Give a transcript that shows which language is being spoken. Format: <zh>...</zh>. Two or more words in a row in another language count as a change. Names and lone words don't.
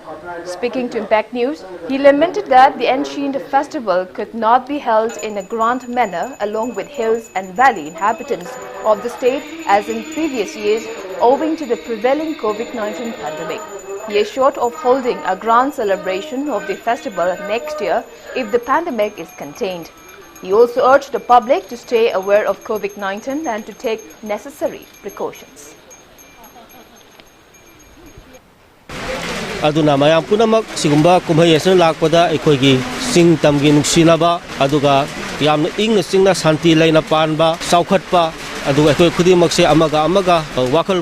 <en>Speaking to Impact News, he lamented that the ancient festival could not be held in a grand manner along with hills and valley inhabitants of the state as in previous years owing to the prevailing COVID-19 pandemic. He is short of holding a grand celebration of the festival next year if the pandemic is contained. He also urged the public to stay aware of COVID-19 and to take necessary precautions.</en> <mni>Aduna mayam punamak sigumba kumhai asan lakpada ekoigi sing tamgi nuksinaba aduga yamna ingna singna santi laina panba saukhatpa aduga ekoi khudimaks se amaga wakhal</mni>